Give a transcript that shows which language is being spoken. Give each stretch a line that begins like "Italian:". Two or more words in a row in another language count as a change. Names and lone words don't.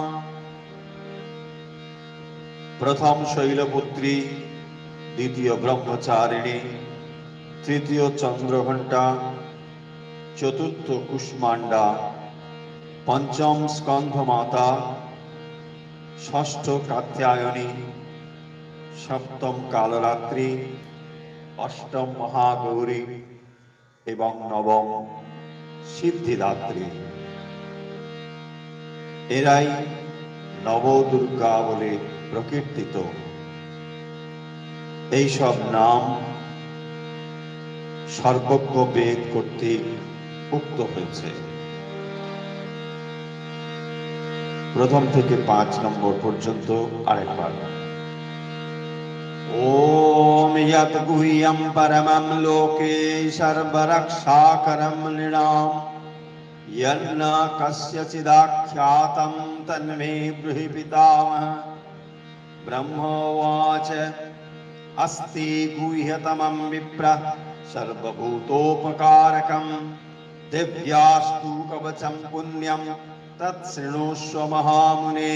Sanskrit: प्रथम शैलपुत्री, द्वितीय ब्रह्मचारिणी, तृतीय चंद्रघंटा, चतुर्थ कुष्मांडा, पंचम स्कंधमाता, षष्ठ कात्यायनी, सप्तम कालरात्रि, अष्टम महागौरी एवं नवम सिद्धिदात्री।
Bangla: এরাই নবদুর্গা বলে প্রকীর্তিত। এই সব নাম সর্বজ্ঞ বেদ কর্তৃক উক্ত হয়েছে। প্রথম থেকে 5 নম্বর পর্যন্ত আরেকবার।
Sanskrit: ओम यत् गुह्यं परमं लोके सर्वरक्षाकरं नृणां यन्न कस्यचिदाख्यातं तन्मे ब्रूहि पितामह। ब्रह्मोवाच अस्ति गुह्यतमं विप्र सर्वभूतोपकारकं दिव्यास्तु कवचं पुण्यं तत्शृणुष्व महामुने।